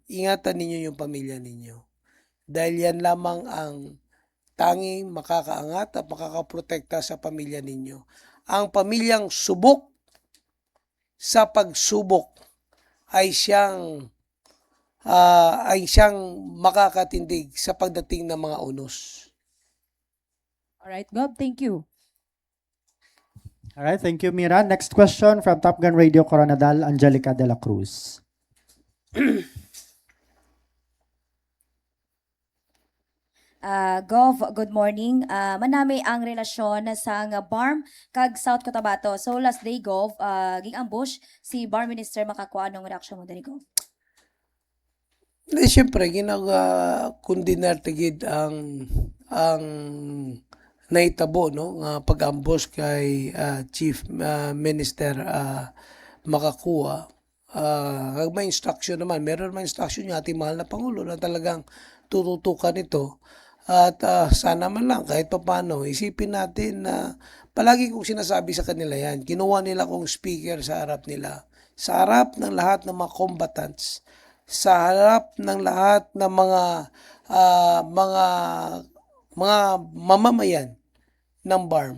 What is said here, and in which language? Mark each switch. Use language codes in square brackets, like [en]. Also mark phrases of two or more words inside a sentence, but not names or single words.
[tl] Ingatan ninyo yung pamilya ninyo. Dahil yan lamang ang tanging makakaangat at makakaprotekta sa pamilya ninyo. Ang pamilyang subok sa pagsubok ay siyang makakatindig sa pagdating ng mga unos. [en] Alright, Gov, thank you. All right, thank you, Mira. Next question from Top Gun Radio Coronadal, Angelica de la Cruz. Gov, good morning. [hil] Manami ang relasyon sa nga BARM kag South Cotabato. So last day, Gov, ging-ambush si BARM Minister makakuha anong reaksyon mo dali, Gov? Siyempre, ginag-kundinar tigid ang naitabo no nga pag-ambush kay Chief Minister makakuha. [tl] May instruction naman, meron naman instruction yung ating mahal na Pangulo na talagang tututukan ito. At sana man lang kahit paano isipin natin na palagi kong sinasabi sa kanila yan, kinuha nila kong speaker sa harap nila, sa harap ng lahat ng mga combatants, sa harap ng lahat ng mga mamamayan ng BARM.